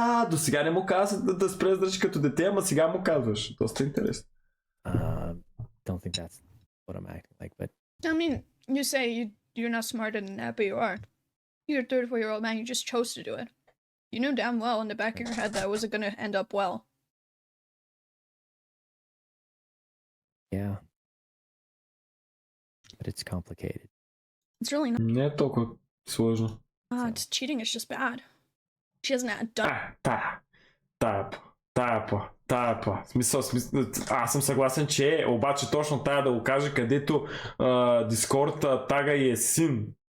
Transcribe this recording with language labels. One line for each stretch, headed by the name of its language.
Bulgarian: До сега не му каза да спре да държи като дете, ама сега му казваш. Доста интересно.
English: Don't think that's what I'm acting like, but I mean, you say you're not smarter than that, but you are. You're a 34-year-old man. You just chose to do it. You knew damn well in the back of your head that it wasn't going to end up well. yeah. But it's complicated. It's really not.
Bulgarian: Не е толкова сложно.
English: It's cheating is just bad. She hasn't done.
Bulgarian: Тая па. Смисъл, аз съм съгласен, че обаче точно тая да го каже, където Дискорд тага и е син.